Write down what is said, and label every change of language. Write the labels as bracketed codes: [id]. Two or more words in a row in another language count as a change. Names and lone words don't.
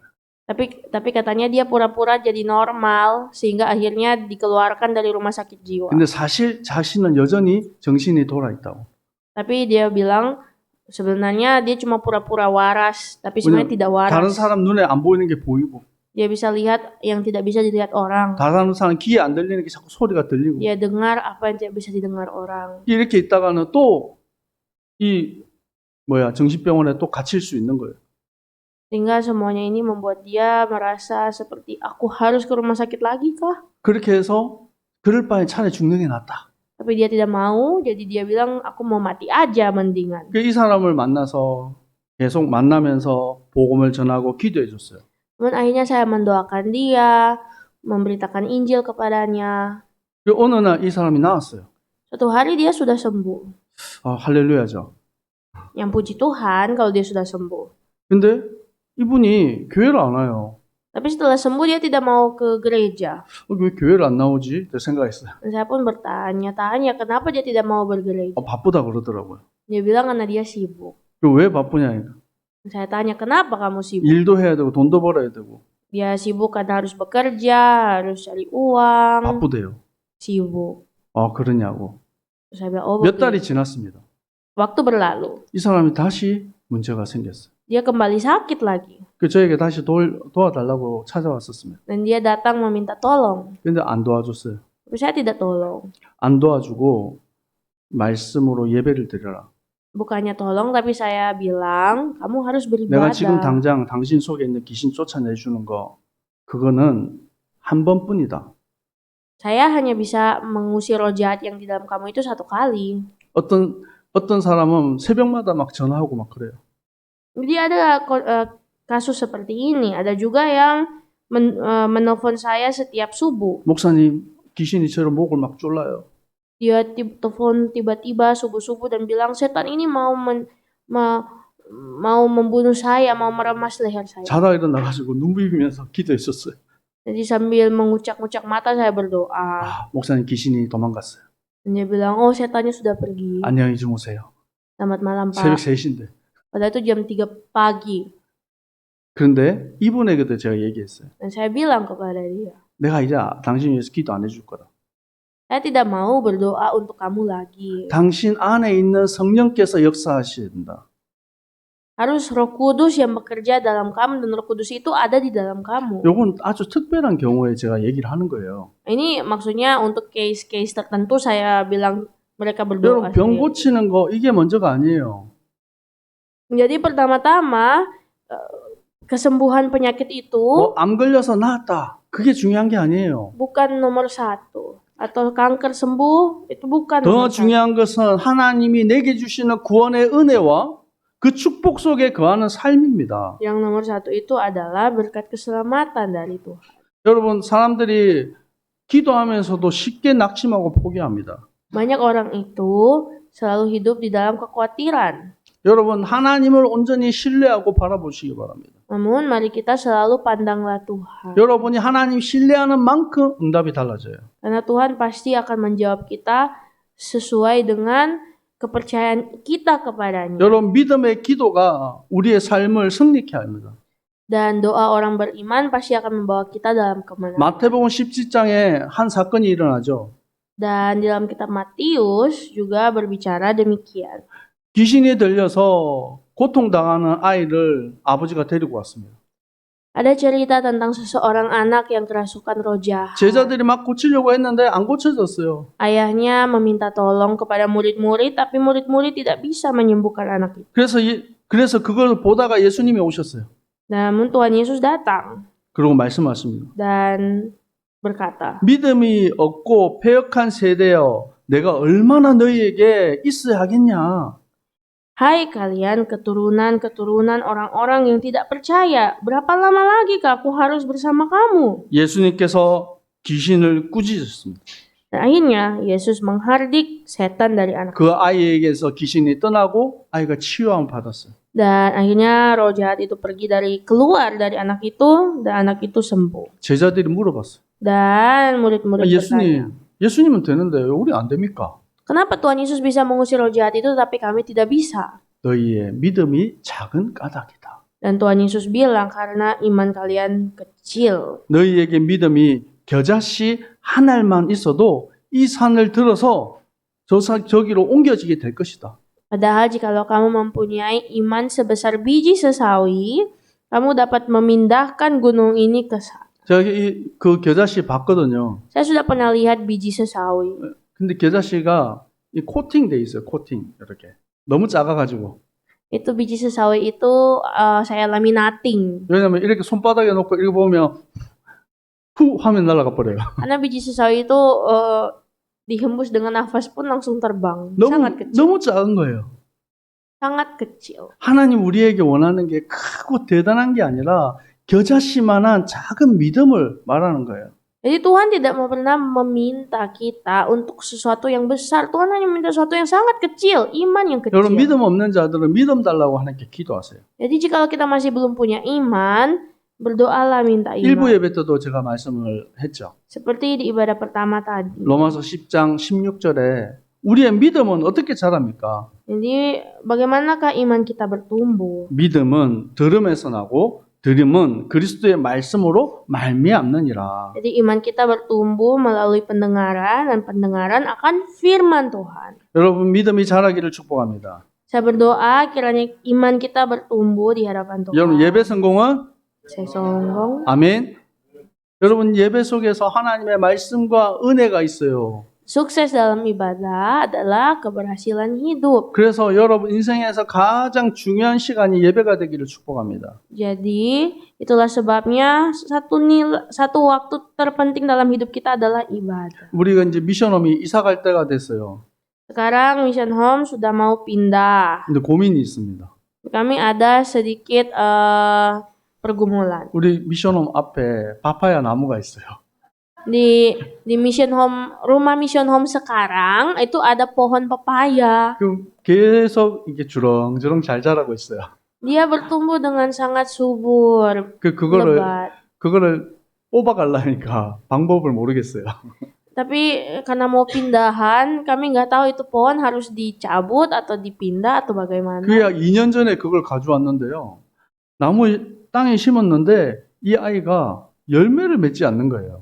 [id] Tapi katanya dia pura-pura jadi normal sehingga akhirnya dikeluarkan dari rumah sakit jiwa. [ko] 근데 사실 자신은 여전히 정신이 돌아 있다고. [id] Tapi dia bilang sebenarnya dia cuma pura-pura waras, tapi sebenarnya tidak waras. [ko] 다른 사람 눈에 안 보이는 게 보이고, [id] Dia bisa lihat yang tidak bisa dilihat orang. [ko] 다른 사람 귀에 안 들리는 게 자꾸 소리가 들리고. [id] Dia dengar apa yang tidak bisa didengar orang. [ko] 이렇게 있다가는 또 정신병원에 또 갇힐 수 있는 거예요. [id] Sehingga semuanya ini membuat dia merasa seperti aku harus ke rumah sakit lagi kah? [ko] 그렇게 해서 그럴 바에 차라리 죽는 게 낫다. [id] Tapi dia tidak mau, jadi dia bilang aku mau mati aja mendingan. [ko] 이 사람을 만나서 계속 만나면서 복음을 전하고 기도해 줬어요. [id] Namun akhirnya saya mendoakan dia, memberitakan Injil kepadanya. [ko] 어느 날 이 사람이 나왔어요. [id] Suatu hari dia sudah sembuh. [ko] 할렐루야죠. [id] Yang puji Tuhan kalau dia sudah sembuh. [ko] 근데 이분이 교회를 안 와요. [id] Tapi setelah sembuh dia tidak mau ke gereja. [ko] 왜 교회를 안 나오지? 그 생각했어요. [id] Dan saya pun bertanya-tanya kenapa dia tidak mau bergereja. [ko] 바쁘다 그러더라고요. [id] Dia bilang karena dia sibuk. [ko] 왜 바쁘냐? [id] Dan saya tanya kenapa kamu sibuk? [ko] 일도 해야 되고 돈도 벌어야 되고 [id] Dia sibuk karena harus bekerja, harus cari uang, [ko] 바쁘대요. [id] sibuk. [ko] 그러냐고. [id] Terus saya bilang, oh [ko] 몇 달이 [id] begitu. [ko] 지났습니다. [id] Waktu berlalu, [ko] 이 사람이 다시 문제가 생겼어요. [id] dia kembali sakit lagi. [ko] 저에게 다시 도와달라고 찾아왔었습니다. [id] Dan dia datang meminta tolong. [ko] 근데 안 도와줬어요. [id] Tapi saya tidak tolong. [ko] 안 도와주고 말씀으로 예배를 드려라. [id] Bukannya tolong, tapi saya bilang, kamu harus [ko] 내가 지금 [id] beribadah. [ko] 당장 당신 속에 있는 귀신 쫓아내주는 거 그거는 한 번뿐이다. [id] Saya hanya bisa mengusir roh jahat yang di dalam kamu itu satu kali. 어떤 사람은 새벽마다 막 전화하고 막 그래요. Jadi ada kasus seperti ini. Ada juga yang menelpon saya setiap subuh. [ko] 목사님 귀신이 저를 목을 막 졸라요. [id] Dia telepon tiba-tiba subuh-subuh dan bilang setan ini mau membunuh saya, mau meremas leher saya. [ko] 자다 일어나가지고 눈 비비면서 기도했었어요. [id] Jadi sambil mengucak-ngucak mata saya berdoa. [ko] 목사님 귀신이 도망갔어요. [id] Dan dia bilang, oh setannya sudah pergi. [ko] 안녕히 주무세요. [id] Selamat malam [ko] 새벽 [id] Pak. [ko] 3시인데. [id] Padahal itu jam 3 pagi. [ko] 그런데 이분에게도 제가 얘기했어요. [id] Dan saya bilang kepada dia, [ko] 내가 이제 당신 위해서 기도 안 해줄 거다. [id] saya tidak mau berdoa untuk kamu lagi. [ko] 당신 안에 있는 성령께서 역사하셔야 된다. [id] Harus Roh Kudus yang bekerja dalam kamu dan Roh Kudus itu ada di dalam kamu. [ko] 요건 아주 특별한 경우에 제가 얘기를 하는 거예요. [id] Ini maksudnya untuk case-case tertentu saya bilang mereka berdoa. [ko] 여러분 병 고치는 거 이게 먼저가 아니에요. [id] Jadi pertama-tama kesembuhan penyakit itu [ko] 암 걸려서 나았다. 그게 중요한 게 아니에요. [id] bukan nomor satu. Atau kanker sembuh itu bukan [ko] 더 [id] nomor satu. [ko] 중요한 것은 하나님이 내게 주시는 구원의 은혜와 그 축복 속에 거하는 삶입니다. [id] Yang nomor satu itu adalah berkat keselamatan dari Tuhan. [ko] 여러분 사람들이 기도하면서도 쉽게 낙심하고 포기합니다. [id] Banyak orang itu selalu hidup di dalam kekhawatiran. [ko] 여러분 하나님을 온전히 신뢰하고 바라보시기 바랍니다. [id] Namun mari kita selalu pandanglah Tuhan. [ko] 여러분이 하나님 신뢰하는 만큼 응답이 달라져요. [id] Karena Tuhan pasti akan menjawab kita sesuai dengan kepercayaan kita kepadanya. [ko] 여러분 믿음의 기도가 우리의 삶을 승리케 합니다. [id] Dan doa orang beriman pasti akan membawa kita dalam kemenangan. [ko] 마태복음 17장에 한 사건이 일어나죠. [id] Dan dalam kitab Matius juga berbicara demikian. [ko] 귀신이 들려서 고통당하는 아이를 아버지가 데리고 왔습니다. [id] Ada cerita tentang seseorang anak yang kerasukan roh jahat. [ko] 제자들이 막 고치려고 했는데 안 고쳐졌어요. [id] Ayahnya meminta tolong kepada murid-murid, tapi murid-murid tidak bisa menyembuhkan anak itu. [ko] 그래서 그걸 보다가 예수님이 오셨어요. [id] Namun Tuhan Yesus datang [ko] 그리고 말씀하십니다. [id] dan berkata, [ko] 믿음이 없고 패역한 세대여, 내가 얼마나 너희에게 있어야 하겠냐? [id] hai kalian keturunan orang-orang yang tidak percaya, berapa lama lagi aku harus bersama kamu? [ko] 예수님께서 귀신을 꾸짖으셨습니다. [id] Dan akhirnya Yesus menghardik setan dari anak. [ko] 그 아이에게서 귀신이 떠나고 아이가 치유함을 받았어요. [id] Dan akhirnya roh jahat itu pergi keluar dari anak itu dan anak itu sembuh. [ko] 제자들이 물어봤어요. [id] Dan murid-murid bertanya, [ko] 예수님은 되는데 왜 우리 안 됩니까? [id] kenapa Tuhan Yesus bisa mengusir roh jahat itu tapi kami tidak bisa? [ko] 너희의 믿음이 작은 까닭이다. [id] Dan Tuhan Yesus bilang karena iman kalian kecil. [ko] 너희에게 믿음이 겨자씨 한 알만 있어도 이 산을 들어서 저기로 옮겨지게 될 것이다. [id] Padahal jikalau kamu mempunyai iman sebesar biji sesawi, kamu dapat memindahkan gunung ini ke sana. [ko] 제가 그 겨자씨 봤거든요. [id] Saya sudah pernah lihat biji sesawi. [ko] 근데 겨자씨가 이 코팅돼 있어요. 코팅 이렇게. 너무 작아가지고. [id] Itu biji sesawi itu saya laminating. [ko] 왜냐면 이렇게 손바닥에 놓고 이렇게 보면 후 하면 날아가 버려요. [id] Karena biji sesawi itu dihembus dengan nafas pun langsung terbang. Sangat kecil. [ko] 너무 작은 거예요. [id] Sangat kecil. [ko] 하나님 우리에게 원하는 게 크고 대단한 게 아니라 겨자씨만한 작은 믿음을 말하는 거예요. [id] Jadi Tuhan tidak pernah meminta kita untuk sesuatu yang besar. Tuhan hanya meminta sesuatu yang sangat kecil, iman yang kecil. [ko] 여러분 믿음 없는 자들은 믿음 달라고 하나님께 기도하세요. [id] Jadi jika kita masih belum punya iman, Berdoalah minta [ko] 일부 [id] iman. [ko] 예배 때도 제가 말씀을 했죠. [id] Seperti di ibadah pertama tadi. [ko] 로마서 10장 16절에 우리의 믿음은 어떻게 자랍니까? [id] Jadi bagaimanakah iman kita bertumbuh? [ko] 믿음은 들음에서 나고 들음은 그리스도의 말씀으로 말미암느니라. [id] Jadi iman kita bertumbuh melalui pendengaran dan pendengaran akan firman Tuhan. [ko] 여러분 믿음이 자라기를 축복합니다. [id] Saya berdoa kiranya iman kita bertumbuh di hadapan Tuhan. [ko] 여러분 예배 성공은 Saya songgong. 아멘. 여러분 예배 속에서 하나님의 말씀과 은혜가 있어요. [id] Sukses dalam ibadah adalah keberhasilan hidup. [ko] 그래서 여러분 인생에서 가장 중요한 시간이 예배가 되기를 축복합니다. [id] Jadi itulah sebabnya satu waktu terpenting dalam hidup kita adalah ibadah. [ko] 우리가 이제 미션홈이 이사 갈 때가 됐어요. [id] Sekarang Mission Home sudah mau pindah. [ko] 근데 고민이 있습니다. [id] Kami ada sedikit pergumulan. [ko] 우리 미션홈 앞에 파파야 나무가 있어요. [id] Di Mission Home, rumah Mission Home sekarang itu ada pohon pepaya. [ko] 그 계속 이게 주렁주렁 잘 자라고 있어요. [id] Dia bertumbuh dengan sangat subur, lebat. [ko] 그거를 뽑아가려니까 방법을 모르겠어요. [id] Tapi karena mau pindahan, kami nggak tahu itu pohon harus dicabut atau dipindah atau bagaimana. [ko] 그야 2년 전에 그걸 가져왔는데요. 나무 땅에 심었는데 이 아이가 열매를 맺지 않는 거예요.